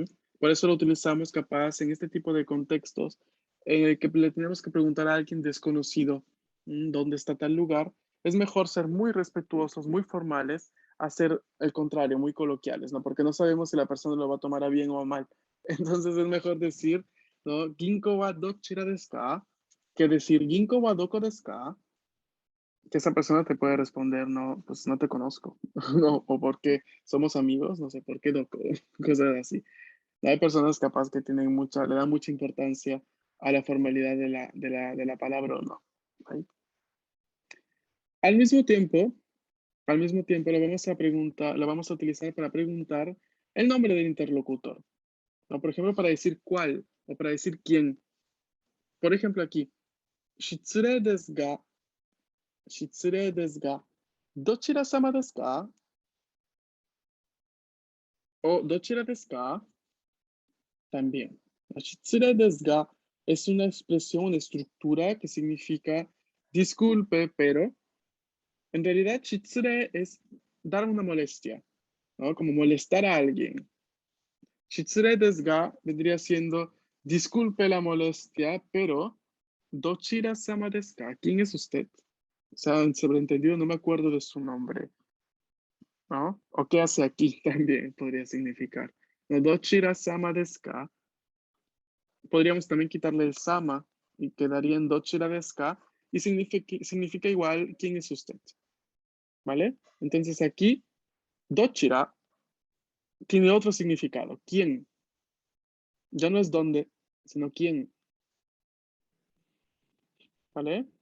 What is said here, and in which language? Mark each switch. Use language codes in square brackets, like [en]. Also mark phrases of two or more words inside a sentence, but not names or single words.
[es] Por eso lo utilizamos capaz en este tipo de contextos en el que le tenemos que preguntar a alguien desconocido dónde está tal lugar. Es mejor ser muy respetuosos, muy formales, hacer el contrario, muy coloquiales, ¿no? Porque no sabemos si la persona lo va a tomar a bien o a mal. Entonces es mejor decir, ¿no? [ja] 銀行はどちらですか? [es] Que decir [ja] 銀行はどこですか? [es] Que esa persona te puede responder, no, pues no te conozco, no, o porque somos amigos, no sé por qué, doko, cosas así. Hay personas capaz que le dan mucha importancia a la formalidad de la palabra o no. ¿Right? Al mismo tiempo, lo vamos a utilizar para preguntar el nombre del interlocutor. ¿No? Por ejemplo, para decir cuál o para decir quién. Por ejemplo, aquí, [ja] 失礼ですが、どちら様ですか? O どちらですか? [es] También. [ja] 失礼ですが [es] es una expresión, una estructura que significa disculpe, pero en realidad shitsure es dar una molestia, ¿no? Como molestar a alguien. [ja] 失礼ですが [es] vendría siendo disculpe la molestia, pero [ja] どちら様ですか? [es] ¿Quién es usted? O sea, en sobreentendido, no me acuerdo de su nombre, ¿no? O qué hace aquí también podría significar. No, [ja] どちら様ですか? [es] Podríamos también quitarle el sama y quedaría en [ja] どちらですか? [es] Y significa igual quién es usted, ¿vale? Entonces aquí, dochira tiene otro significado. ¿Quién? Ya no es dónde, sino quién, ¿vale?